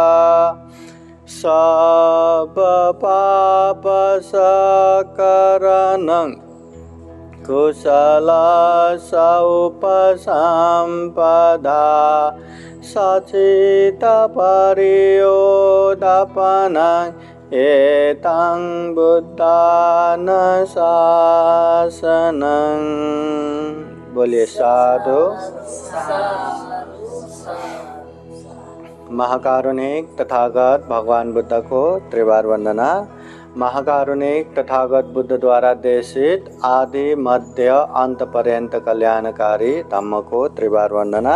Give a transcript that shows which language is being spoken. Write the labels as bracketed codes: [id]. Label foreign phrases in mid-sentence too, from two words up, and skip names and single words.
[pi] सब पाप सकरणं कुशल उपसंपदा सचित परियोदापनं एतं बुद्धान शासनं। [hi] बोलिए साधु। महाकारुणिक तथागत भगवान बुद्ध को त्रिवार वंदना। महाकारुणिक तथागत बुद्ध द्वारा देशित आदि मध्य अंत पर्यंत कल्याणकारी धम्म को त्रिवार वंदना।